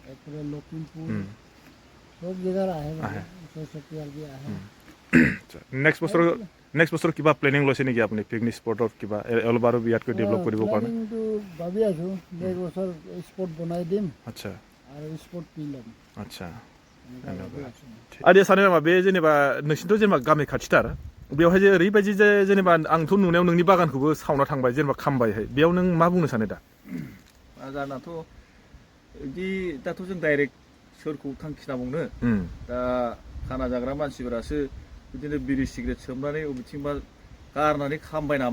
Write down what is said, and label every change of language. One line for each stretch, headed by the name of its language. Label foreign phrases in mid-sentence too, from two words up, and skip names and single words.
Assamese: একেবাৰে লখিমপুৰ চব জেগাৰ আহে মানে ওচৰ চুবুৰীয়াৰ আহে নেক্সট বছৰ কিবা প্লেনিং লৈছে নেকি আপুনি পিকনিক স্পটত কিবা অলপ আৰু ইয়াতকৈ ডেভেলপ কৰিবৰ কাৰণে প্লেনিংটো ভাবি আছোঁ নেক্সট বছৰ স্পট বনাই দিম আচ্ছা আৰু স্পট পি ল'ম আচ্ছা এনেকুৱা ভাবি আছোঁ।
Bodo: आदिया सानो नामा बे जेनेबा नोंसिनिथ' जेनेबा गामि खाथिथार बेवहाय जे ओरैबायदि जे जेनेबा आंथ' नुनायाव नोंनि बागानखौबो सावना थांबाय जेनेबा खामबायहाय बेयाव नों मा बुंनो सानो दा बागानाथ' बिदि दाथ' जों डाइरेक्ट सोरखौ थांखिना बुंनो दा खाना जाग्रा मानसिफोरासो बिदिनो बिरि सिगारेट सोबनानै बबेथिंबा गारनानै खामबाय नामा